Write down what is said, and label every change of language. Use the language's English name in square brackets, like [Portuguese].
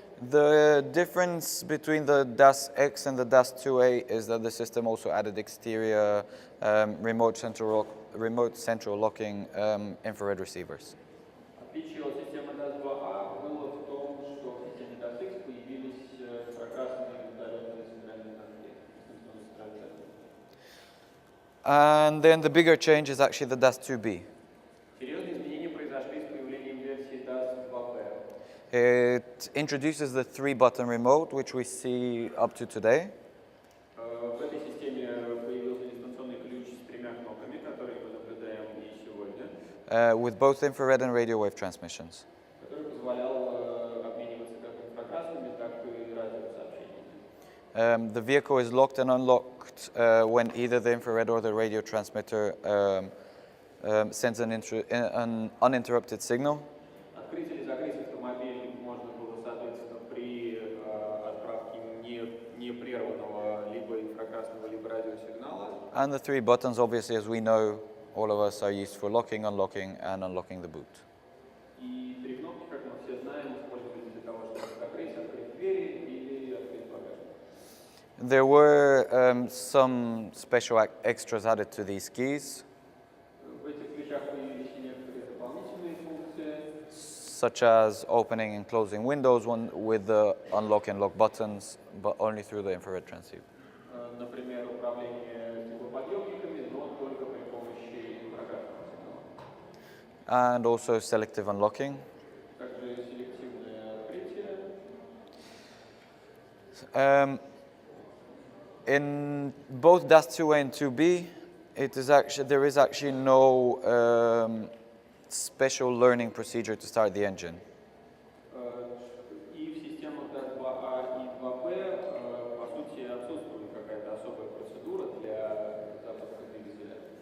[English] The difference between the DAS X and the DAS 2A is that the system also added exterior remote central locking infrared receivers. [Russian] Отличие от системы DAS-2A было в том, что в системе DAS-X появились инфракрасные удаленные сигнальные замки, дистанционные сигнальные замки. [English] And then the bigger change is actually the DAS 2B. [Russian] Серьезные изменения произошли с появлением версии DAS-2B. [English] It introduces the 3-button remote, which we see up to today. [Russian] В этой системе появился дистанционный ключ с 3 кнопками, которые мы наблюдаем и сегодня, [English] With both infrared and radio wave transmissions. [Russian] который позволял обмениваться как инфракрасными, так и радиосообщениями. [English] The vehicle is locked and unlocked when either the infrared or the radio transmitter sends an uninterrupted signal. [Russian] Открыть или закрыть автомобиль можно было, соответственно, при отправке непрерванного либо инфракрасного, либо радиосигнала. [English] And the 3 buttons, obviously, as we know, all of us are used for locking, unlocking, and unlocking the boot. [Russian] И 3 кнопки, как мы все знаем, использовались для того, чтобы открыть двери или открыть багажник. [English] There were some special extras added to these keys, [Russian] В этих ключах появились и некоторые дополнительные функции, [English] such as opening and closing windows with the unlock and lock buttons, but only through the infrared transceiver. [Russian] например, управление стеклоподъемниками, но только при помощи инфракрасного сигнала. [English] And also selective unlocking. [Russian] Также селективное открытие. [English] In both DAS 2A and 2B, there is actually no special learning procedure to start the engine. [Russian] И в системах DAS-2A и 2B, по сути, отсутствует какая-то особая процедура для запуска двигателя.